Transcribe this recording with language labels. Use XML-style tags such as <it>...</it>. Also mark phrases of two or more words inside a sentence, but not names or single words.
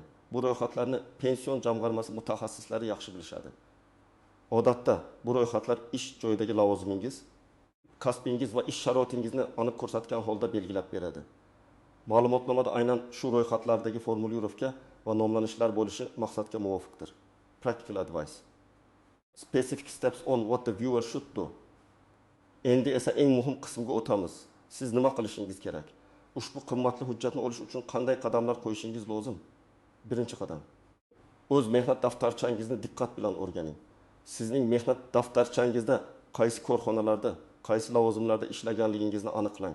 <uz>Bu ro'yxatlarni pension jamg'armasi mutaxassislari yaxshi bilishadi. Odatda bu ro'yxatlar ish joyidagi lavozimingiz, kasbingiz va ish sharoitingizni aniq ko'rsatgan holda belgilab beradi. Ma'lumotnomada aynan shu ro'yxatlardagi formulirovka va nomlanishlar bo'lishi maqsadga muvofiqdir.</uz> <en>Practical advice. Specific steps on what the viewer should do.</en> <uz>Endi esa eng muhim qismga o'tamiz. Siz nima qilishingiz kerak? Ushbu qimmatli hujjatni olish uchun qanday qadamlar qo'yishingiz lozim? Birinchi qadam. O'z mehnat daftarchangizni diqqat bilan o'rganing. Sizning mehnat daftarchangizda qaysi korxonalarda, qaysi lavozimlarda ishlaganligingizni aniqlang.</uz>